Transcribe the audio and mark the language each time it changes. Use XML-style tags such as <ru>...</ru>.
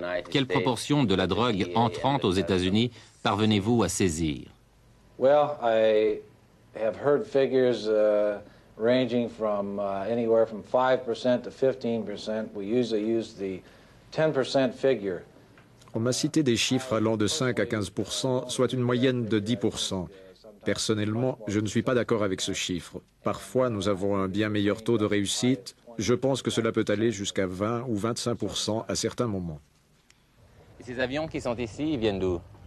<fr>Quelle proportion de la drogue entrant aux États-Unis parvenez-vous à saisir?</fr> <en>Well, I have heard figures ranging from anywhere from 5% to 15%. We usually use the 10% figure.</en> <fr>On m'a cité des chiffres allant de 5 à 15%, soit une moyenne de 10%. Personnellement, je ne suis pas d'accord avec ce chiffre. Parfois, nous avons un bien meilleur taux de réussite. Je pense que cela peut aller jusqu'à 20 ou 25% à certains moments. Et ces avions qui sont ici, ils viennent d'où?</fr>